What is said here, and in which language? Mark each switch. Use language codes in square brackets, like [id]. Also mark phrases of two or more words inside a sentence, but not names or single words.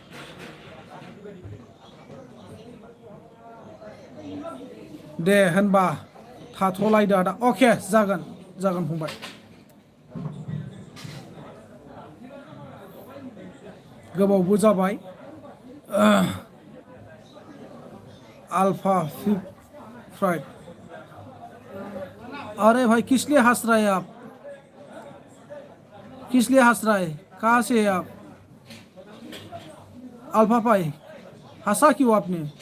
[brx] दे होनबा थाथ'लायदो आदा अके जागोन फंबाय गोबावबो जाबाय [hi] अल्फा फ्राइड अरे भाई किस लिए हंस रहे हैं आप किस लिए हंस रहे हैं कहाँ से है आप अल्फा भाई हंसा क्यों आपने